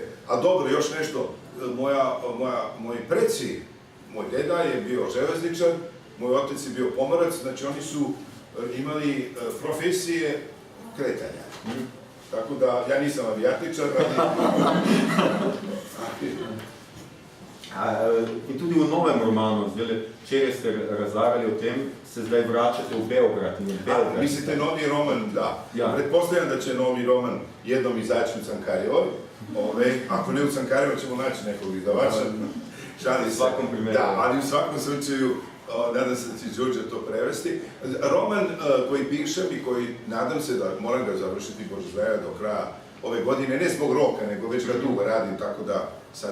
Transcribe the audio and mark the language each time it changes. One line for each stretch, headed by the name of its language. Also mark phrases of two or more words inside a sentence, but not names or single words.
Serbian: A dobro, još nešto, moji preci, moj deda je bio železničar, moj otec je bio pomorac, znači oni su imali profesije kretanja. Tako da, ja nisam avijatičar,
Slovenian: In tudi v novem romanu, včeraj ste razlagali o tem, se zdaj vračate v Beograd in v Beograd.
Serbian: Mislite novi roman, da.
Slovenian: Ja.
Serbian: Pretpostavljam da će novi roman jednom izaći u Cankarjevoj. Ako ne u Cankarjevoj, ćemo naći nekog izdavača. U svakom primjeru. Da, ali u svakom slučaju, nadam se da će Đurđe to prevesti. Roman koji pišem i koji nadam se da moram ga završiti Bože zveja do kraja ove godine, ne zbog roka, nego već ga dugo radim, tako da sad.